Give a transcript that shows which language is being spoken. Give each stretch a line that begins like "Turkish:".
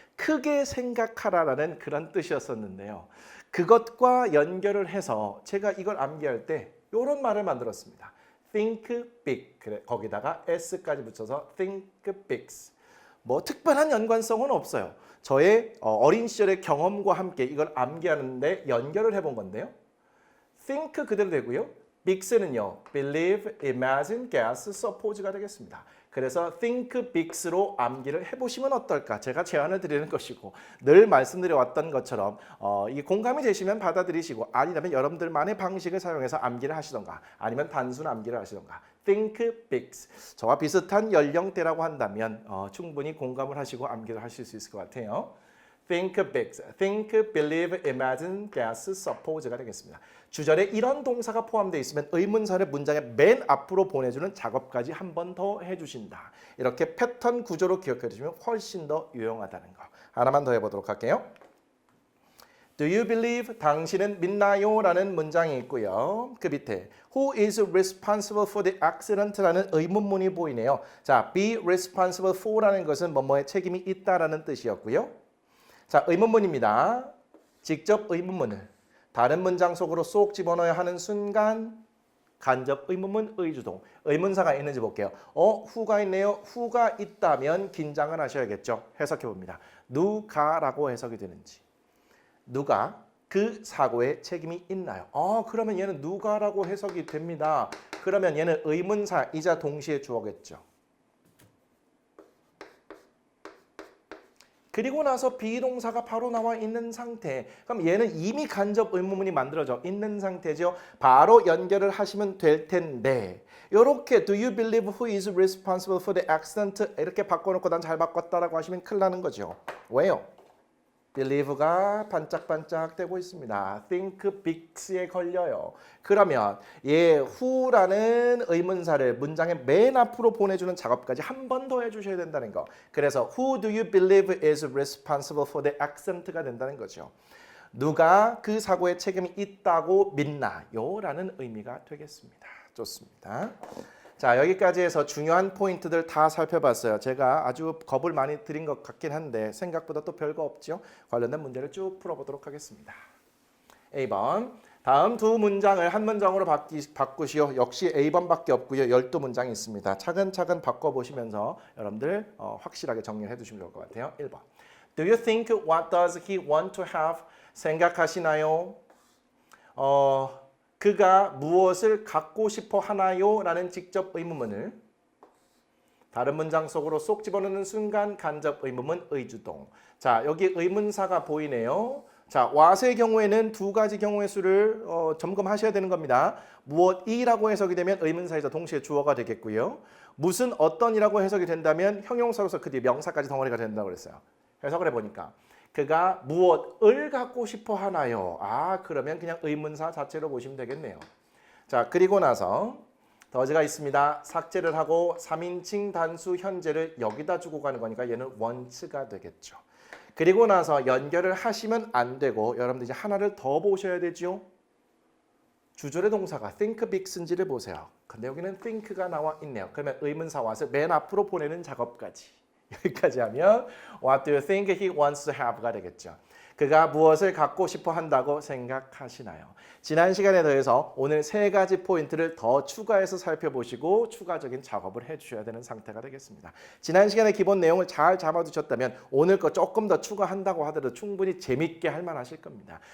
Korean: 크게 생각하라라는 그런 뜻이었었는데요. 그것과 연결을 해서 제가 이걸 암기할 때 이런 말을 만들었습니다.
English: Think big.
Korean: 그래, 거기다가 s까지 붙여서 think bigs. 뭐 특별한 연관성은 없어요. 저의 어린 시절의 경험과 함께 이걸 암기하는데 연결을 해본 건데요. think 그대로 되고요. bigs는요.
English: believe, imagine, guess, suppose가
Korean: 되겠습니다. 그래서 think bigs로 암기를 해보시면 어떨까? 제가 제안을 드리는 것이고 늘 말씀드려왔던 것처럼 이 공감이 되시면 받아들이시고 아니라면 여러분들만의 방식을 사용해서 암기를 하시던가 아니면 단순 암기를 하시던가 think bigs. 저와 비슷한 연령대라고 한다면 충분히 공감을 하시고 암기를 하실 수 있을 것 같아요.
English: think bigs, think, believe, imagine, guess, suppose가
Korean: 되겠습니다. 주절에 이런 동사가 포함되어 있으면 의문사를 문장의 맨 앞으로 보내주는 작업까지 한 번 더 해주신다. 이렇게 패턴 구조로 기억해 주시면 훨씬 더 유용하다는 거. 하나만 더 해보도록 할게요.
English: Do you believe?
Korean: 당신은 믿나요? 라는 문장이 있고요. 그 밑에
English: Who is responsible for the accident?
Korean: 라는 의문문이 보이네요. 자, be responsible for라는 것은 뭐뭐에 책임이 있다라는 뜻이었고요. 자, 의문문입니다. 직접 의문문을 다른 문장 속으로 쏙 집어넣어야 하는 순간 간접 의문문 의주동. 의문사가 있는지 볼게요. who가 있네요. who가 있다면 긴장을 하셔야겠죠. 해석해 봅니다. 누가라고 해석이 되는지. 누가 그 사고에 책임이 있나요? 그러면 얘는 누가라고 해석이 됩니다. 그러면 얘는 의문사이자 동시에 주어겠죠. 그리고 나서 비동사가 바로 나와 있는 상태. 그럼 얘는 이미 간접 의문문이 만들어져 있는 상태죠. 바로 연결을 하시면 될 텐데 이렇게
English: Do you believe who is responsible for the accident?
Korean: 이렇게 바꿔놓고 난 잘 바꿨다라고 하시면 큰일 나는 거죠. 왜요? believe가 반짝반짝 되고 있습니다. think bigs에 걸려요. 그러면 who라는 의문사를 문장의 맨 앞으로 보내주는 작업까지 한 번 더 해주셔야 된다는 거. 그래서
English: who do you believe is responsible for the accident가
Korean: 된다는 거죠. 누가 그 사고에 책임이 있다고 믿나요? 라는 의미가 되겠습니다. 좋습니다. 자, 여기까지 해서 중요한 포인트들 다 살펴봤어요. 제가 아주 겁을 많이 드린 것 같긴 한데 생각보다 또 별거 없죠. 관련된 문제를 쭉 풀어보도록 하겠습니다. A번, 다음 두 문장을 한 문장으로 바꾸시오. 역시 A번밖에 없고요. 12문장이 있습니다. 차근차근 바꿔보시면서 여러분들 확실하게 정리를 해두시면 좋을 것 같아요.
English: 1번, Do you think what does he want to have?
Korean: 생각하시나요? 그가 무엇을 갖고 싶어 하나요? 라는 직접 의문문을 다른 문장 속으로 쏙 집어넣는 순간 간접 의문문 의주동. 자, 여기 의문사가 보이네요. 자, what의 경우에는 두 가지 경우의 수를 점검하셔야 되는 겁니다. 무엇이라고 해석이 되면 의문사이자 동시에 주어가 되겠고요. 무슨 어떤이라고 해석이 된다면 형용사로서 그 뒤에 명사까지 덩어리가 된다고 그랬어요. 해석을 해보니까 그가 무엇을 갖고 싶어 하나요? 아, 그러면 그냥 의문사 자체로 보시면 되겠네요. 자, 그리고 나서 더즈가 있습니다. 삭제를 하고 3인칭 단수 현재를 여기다 주고 가는 거니까 얘는 want가 되겠죠. 그리고 나서 연결을 하시면 안 되고 여러분들 이제 하나를 더 보셔야 되죠. 주절의 동사가 think big인지를 보세요. 근데 여기는 think가 나와 있네요. 그러면 의문사 what을 맨 앞으로 보내는 작업까지. 여기까지 하면
English: what do you think he wants to have가
Korean: 되겠죠. 그가 무엇을 갖고 싶어 한다고 생각하시나요? 지난 시간에 더해서 오늘 세 가지 포인트를 더 추가해서 살펴보시고 추가적인 작업을 해주셔야 되는 상태가 되겠습니다. 지난 시간에 기본 내용을 잘 잡아두셨다면 오늘 거 조금 더 추가한다고 하더라도 충분히 재밌게 할 만하실 겁니다.